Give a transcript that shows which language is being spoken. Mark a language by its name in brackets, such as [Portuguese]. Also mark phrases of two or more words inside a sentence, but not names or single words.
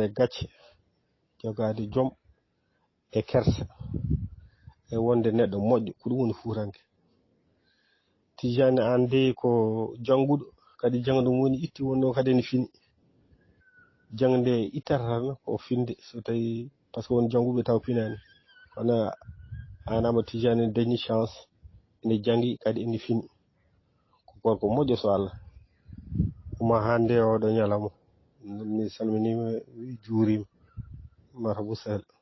[Fula] gacce jogade joom e kersa e wonde neɗɗo moƴƴo ko ɗum woni fuuranke Tidiane an de ko janguɗo kadi jangde mum woni itti wonno kadi ne fini jangde ittata tan ko finde so tawi [French] par ce que [Fula] won janguɓe taw pinani kono an Amadou Tidiane dañi chance ene jangi kadi ene fini ko gorko moƴƴo so Allah uma hande oɗo ñalawma mi salminima juurima marhabu sahel